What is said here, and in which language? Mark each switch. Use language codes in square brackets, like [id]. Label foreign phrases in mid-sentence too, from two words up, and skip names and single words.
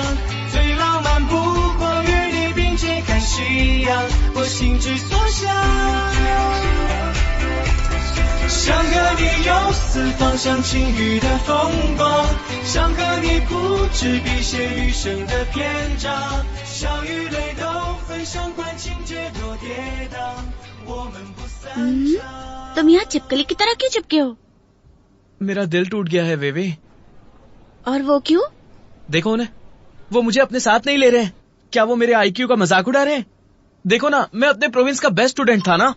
[zh] 最浪漫不过与你并肩看夕阳，我心之所向。想和你游四方，像晴雨的风光，想和你谱纸笔写余生的篇章，笑与泪都分享，管情节多跌宕。 [hi] तुम यहाँ चिपकली की तरह क्यों चिपके हो? मेरा दिल टूट गया है वेवे। और वो क्यों? देखो उन्हें, वो मुझे अपने साथ नहीं ले रहे हैं। क्या वो मेरे आईक्यू का मजाक उड़ा रहे हैं? देखो ना, मैं अपने प्रोविंस का [en] best student [hi] था ना।